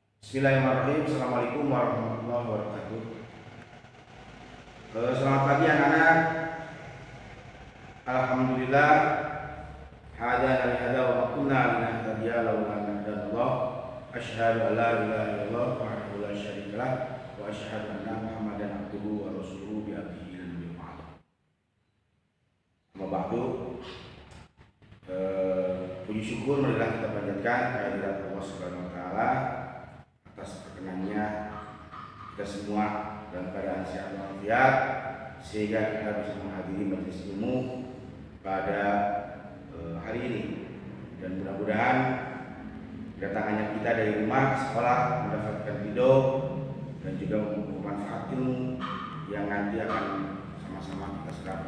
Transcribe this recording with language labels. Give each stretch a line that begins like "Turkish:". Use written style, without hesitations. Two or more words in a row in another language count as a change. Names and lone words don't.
Arabic: بسم الله الرحمن الرحيم السلام عليكم ورحمة الله وبركاته.
Indonesian: Selamat pagi anak-anak. Alhamdulillah.
Arabic: هدانا لهذا وما كنا لنهتدي لولا أن هدانا. أشهد أن لا إله إلا الله وحده لا شريك له وأشهد أن محمدا عبده ورسوله بعبده بالمعروف. أما بعد.
Indonesian: Puji syukur marilah kita panjatkan kehadirat Allah
Arabic: سبحانه وتعالى
Indonesian: atas perkenannya kita semua dalam keadaan sehat walafiat sehingga kita bisa menghadiri majelis ilmu pada hari ini, dan mudah-mudahan kedatangannya kita dari rumah ke sekolah mendapatkan ridho dan juga manfaat ilmu yang nanti akan sama-sama kita serap.